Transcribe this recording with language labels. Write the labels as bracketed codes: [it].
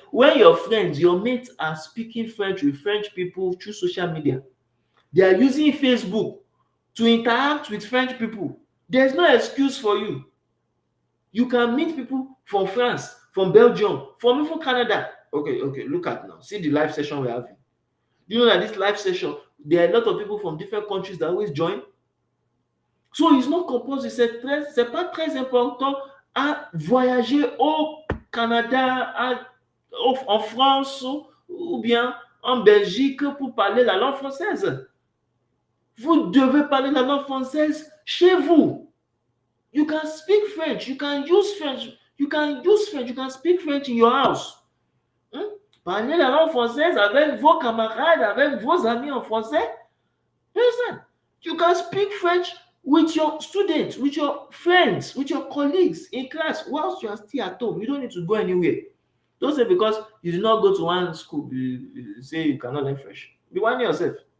[en] When your friends, your mates are speaking French with French people through social media, they are using Facebook to interact with French people. There's no excuse for you. You can meet people from France, from Belgium, from even Canada. Okay, look at now. See the live session we're having. You know that this live session, there are a lot of people from different countries that always join. So it's not compulsory. [fr] C'est pas très important à voyager au Canada, en France ou bien en Belgique pour parler la langue française. Vous devez parler la langue française chez vous. [en] You can speak French. You can use French. You can speak French in your house. [fr] Parlez la langue française avec vos camarades, avec vos amis en français. [en] Listen, you can speak French with your students, with your friends, with your colleagues in class whilst you are still at home. You don't need to go anywhere. Don't say because you did not go to one school, you say you cannot learn French. Be whining yourself.